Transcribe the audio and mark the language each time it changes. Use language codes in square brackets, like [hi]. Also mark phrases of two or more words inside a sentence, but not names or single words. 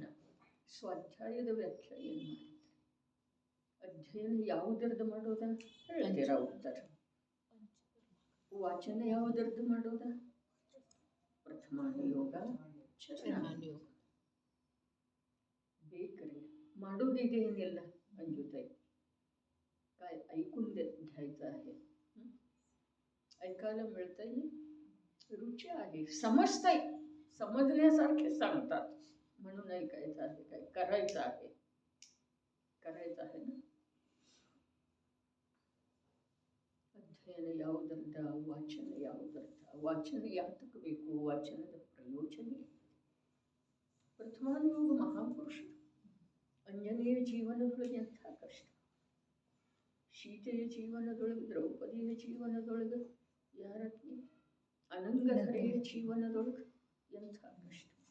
[kn] ಸ್ವಾಧ್ಯಾಯದ ವ್ಯಾಖ್ಯೆ ಏನು ಮಾಡಿದ್ರೆ, ಅಧ್ಯಯನ ಯಾವುದರದ್ದು ಮಾಡೋದ ಹೇಳ್ತೀರ ಉತ್ತರ. ವಾಚನ ಯಾವುದರದ್ದು ಮಾಡೋದ? ಪ್ರಥಮಾನುಯೋಗ, ಚರಣಾನುಯೋಗ. ಬೇಕ್ರಿ ಮಾಡೋದಿದೇನಿಲ್ಲ [mr] अंजुताई, काय ऐकून घ्यायचं आहे, ऐकायला मिळतंय, रुची आहे, समजतंय, समजण्यासारखे सांगतात म्हणून ऐकायचं आहे, काय करायचं आहे, करायचं आहे ना. [kn] ಅಧ್ಯಯನ ಯಾವುದರ್ಥ, ವಾಚನ ಯಾವುದರ್ಥ, ವಾಚನ ಯಾತಕ್ಕೆ ಬೇಕು, ವಾಚನದ ಪ್ರಯೋಜನ ಏನು? ಪ್ರಥಮಾನುಯೋಗ ಮಹಾಪುರುಷರು, ಅಂಜನೇಯ ಜೀವನದೊಳಗೆ ಎಂಥ ಕಷ್ಟ, ಸೀತೆಯ ಜೀವನದೊಳಗೆ, ದ್ರೌಪದಿಯ ಜೀವನದೊಳಗೆ, ಯಾರಕ್ಕೆ ಅನಂಗಧರೆಯ ಜೀವನದೊಳಗೆ ಎಂಥ ಕಷ್ಟ.